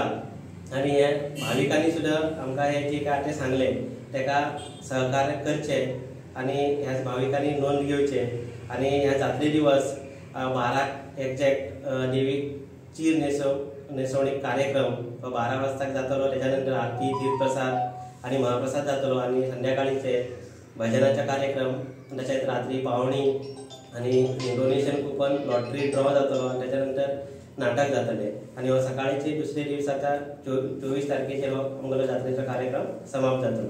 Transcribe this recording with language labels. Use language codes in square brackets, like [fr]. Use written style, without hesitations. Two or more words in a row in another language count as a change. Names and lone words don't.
[kok] आणि हे भाविकांनी सुद्दां आमकां हे जे काय ते सांगले ताका सहकार्य करचे आणि ह्या भाविकांनी नोंद घेवचे आणि ह्या जात्रे दिवस 12 एक्झॅक्ट देवीक चीर नेसवणी कार्यक्रम 12 वाजता जातलो. त्याच्यानंतर आरती तीर्थप्रसाद आणि महाप्रसाद जातलो आणि संध्याकाळीचे भजनाचा कार्यक्रम तसेच रात्री पावणी आणि [en] donation coupon lottery draw [kok] जातलो आणि त्याच्यानंतर नाटक जातले आणि हो सकाळीचे दुसरे दिवसाचा 24 तारखेचेर हो मंगल जात्रेचो कार्यक्रम समाप्त जातलो.